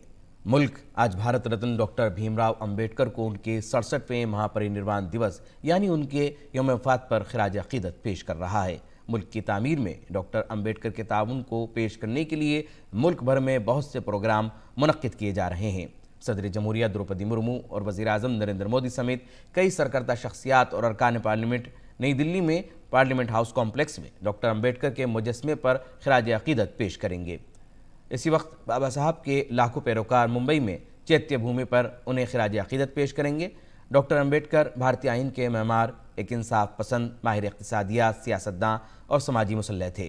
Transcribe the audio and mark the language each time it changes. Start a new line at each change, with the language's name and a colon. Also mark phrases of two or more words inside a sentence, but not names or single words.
Urdu: ملک آج بھارت رتن ڈاکٹر بھیم راؤ امبیڈکر کو ان کے 67ویں مہا پری نروان دیوس یعنی ان کے یوم وفات پر خراج عقیدت پیش کر رہا ہے۔ ملک کی تعمیر میں ڈاکٹر امبیڈکر کے تعاون کو پیش کرنے کے لیے ملک بھر میں بہت سے پروگرام منعقد کیے جا رہے ہیں۔ صدر جمہوریہ دروپدی مرمو اور وزیر اعظم نریندر مودی سمیت کئی سرکردہ شخصیات اور ارکان پارلیمنٹ نئی دلی میں پارلیمنٹ ہاؤس کمپلیکس میں ڈاکٹر امبیڈکر کے مجسمے پر خراج عقیدت پیش کریں گے۔ اسی وقت بابا صاحب کے لاکھوں پیروکار ممبئی میں چیتیہ بھومی پر انہیں خراج عقیدت پیش کریں گے۔ ڈاکٹر امبیڈکر بھارتی آئین کے معمار، ایک انصاف پسند، ماہر اقتصادیات، سیاستداں اور سماجی مسلح تھے۔